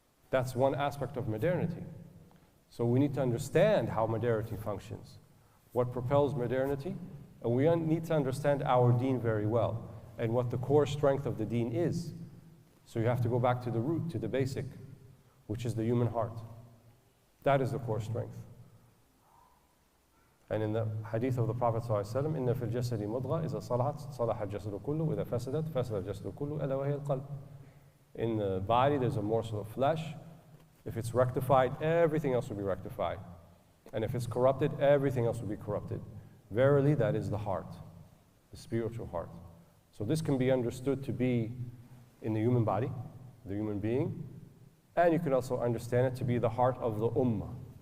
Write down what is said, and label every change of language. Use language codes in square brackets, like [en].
[en] That's one aspect of modernity. So we need to understand how modernity functions, what propels modernity, and we need to understand our Deen very well, and what the core strength of the Deen is. So you have to go back to the root, to the basic, which is the human heart. That is the core strength. And in the hadith of the Prophet ﷺ, [ar] إِنَّ فِي الْجَسَدِ مُضْغَةً إِذَا صَلَحَتْ صَلَحَ الْجَسَدُ كُلُّهُ وَإِذَا فَسَدَتْ فَسَدَ الْجَسَدُ كُلُّهُ أَلَا وَهِيَ الْقَلْبُ. [en] In the body, there's a morsel of flesh. If it's rectified, everything else will be rectified. And if it's corrupted, everything else will be corrupted. Verily, that is the heart, the spiritual heart. So this can be understood to be in the human body, the human being, and you can also understand it to be the heart of the ummah.